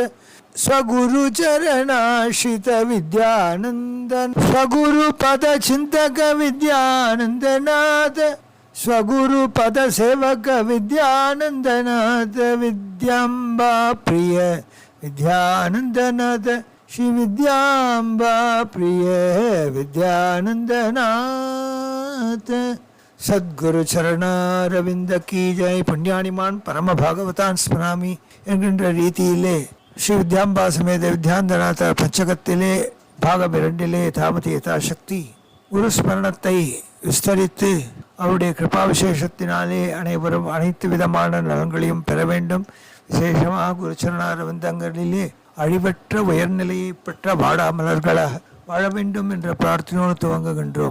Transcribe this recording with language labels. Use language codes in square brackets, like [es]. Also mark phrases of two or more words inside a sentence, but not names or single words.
[sa] स्वगुरु चरणाश्रित विद्यानंदन स्वगुरु पद चिंतक विद्यानंदनाथ स्वगुरु पद सेवक विद्यानंदनाथ विद्यांबा प्रिय विद्यानंदनाथ श्री विद्यांबा प्रिय विद्यानंदनाथ सद्गुरु चरणारविंद की जय. पुण्यानिमान परम भागवतान स्मरामि [ta] என்கின்ற ரீதியிலே ஸ்ரீ வித்யாம்பா சமேத வித்யாந்தநாத பஞ்சகத்திலே பாகம் 2 தாமதி யதாசக்தி குரு ஸ்மரணத்தை விஸ்தரித்து அவருடைய கிருபா விசேஷத்தினாலே அனைவரும் அனைத்து விதமான நலன்களையும் பெற வேண்டும். விசேஷமாக குருச்சரணாரவிந்தங்களிலே அழிவற்ற உயர்நிலையை பெற்ற வாடாமலர்களாக வாழ வேண்டும் என்ற பிரார்த்தனையோடு துவங்குகின்றோம்.